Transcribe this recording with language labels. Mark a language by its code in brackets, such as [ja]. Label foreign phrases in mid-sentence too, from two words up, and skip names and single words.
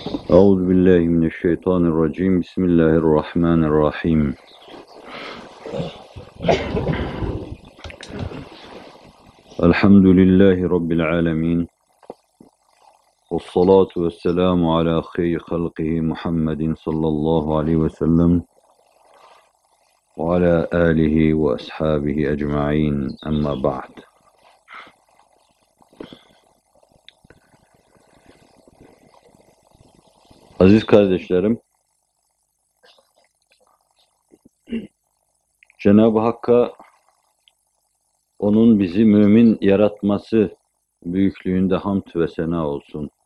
[ar] أعوذ بالله من الشيطان الرجيم. بسم الله الرحمن الرحيم. الحمد لله رب العالمين. والصلاة والسلام على خير خلقه محمد صلى الله عليه وسلم وعلى آله وأصحابه أجمعين. أما بعد. [tr] Aziz kardeşlerim, Cenab-ı Hakk'a onun bizi mümin yaratması büyüklüğünde hamd ve sena olsun.